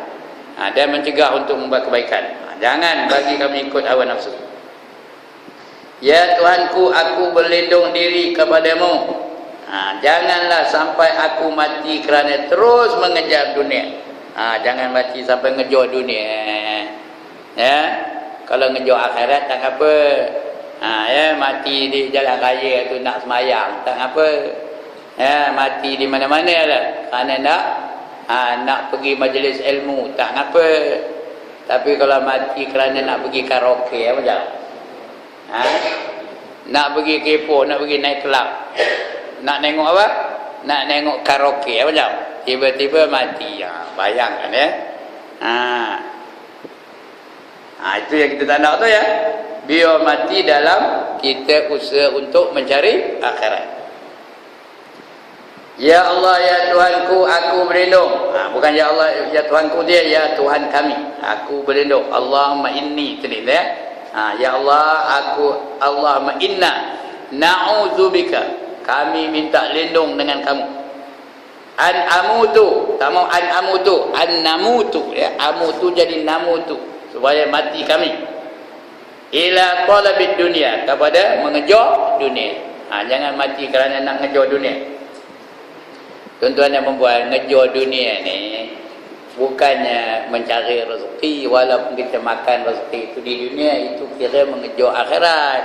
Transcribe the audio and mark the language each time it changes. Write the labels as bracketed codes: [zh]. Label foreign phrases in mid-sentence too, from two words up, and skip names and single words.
[ms] Dan mencegah untuk membuat kebaikan. Jangan bagi kami ikut hawa nafsu. Ya Tuhanku, aku berlindung diri kepadamu. Janganlah sampai aku mati kerana terus mengejar dunia. Jangan mati sampai ngejar dunia. Ya, kalau ngejar akhirat tak apa. Ya, mati di jalan raya tu nak semayang tak apa. Ya, mati di mana-mana lah. Kerana nak pergi majlis ilmu tak apa. Tapi kalau mati kerana nak pergi karaoke, apa macam? Nak pergi kepo, nak pergi naik kelab. Nak tengok apa? Nak tengok karaoke, apa macam? Tiba-tiba mati. Bayangkan ya. Itu yang kita tak nak tu ya. Biar mati dalam kita usaha untuk mencari akhirat. [ar] يا الله [ms] ya Tuhanku, aku berlindung. Bukan [ar] يا الله [ms] ya Tuhanku dia, ya Tuhan kami, aku berlindung. [ar] اللهم إني, [ms] tulis ya. [ar] يا الله, اللهم إنا نعوذ بك, [ms] kami minta lindung dengan kamu. [ar] أن أموت, [ms] tak mau [ar] أن أموت, أن نموت ya. [ms] Amutu jadi namutu, supaya mati kami. [ar] إلى طلب الدنيا, [ms] kepada mengejar dunia. Jangan mati kerana nak ngejar dunia. Tuan-tuan yang membuat ngejar dunia ni bukannya mencari rezeki, walaupun kita makan rezeki itu di dunia, itu kira mengejar akhirat.